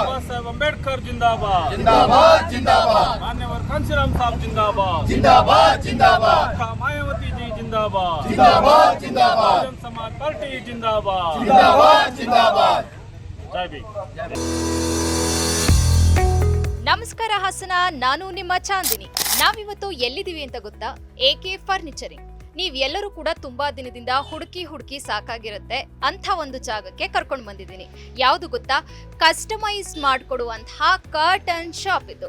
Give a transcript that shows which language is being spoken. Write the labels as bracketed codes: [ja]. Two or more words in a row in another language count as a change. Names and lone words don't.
[hi] बाबा साहेब अंबेडकर जिंदाबाद जिंदाबाद जिंदाबाद मान्यवर कांशीराम साहब जिंदाबाद जिंदाबाद जिंदाबाद अक्का मायावती जी जिंदाबाद जिंदाबाद जिंदाबाद बहुजन समाज पार्टी जिंदाबाद जिंदाबाद जिंदाबाद। जय भीम। [kn] ನಮಸ್ಕಾರ ಹಾಸನ, ನಾನು ನಿಮ್ಮ ಚಾಂದಿನಿ. ನಾವಿವತ್ತು ಎಲ್ಲಿದ್ದೀವಿ ಅಂತ ಗೊತ್ತಾ? AK ಫರ್ನಿಚರಿಂಗ್. ನೀವ್ ಎಲ್ಲರೂ ಕೂಡ ತುಂಬಾ ದಿನದಿಂದ ಹುಡುಕಿ ಸಾಕಾಗಿರುತ್ತೆ ಅಂತ ಒಂದು ಜಾಗಕ್ಕೆ ಕರ್ಕೊಂಡು ಬಂದಿದ್ದೀನಿ. ಯಾವುದು ಗೊತ್ತಾ? ಕಸ್ಟಮೈಸ್ ಮಾಡಿಕೊಡುವಂತಹ [en] curtain shop [kn] ಇದು.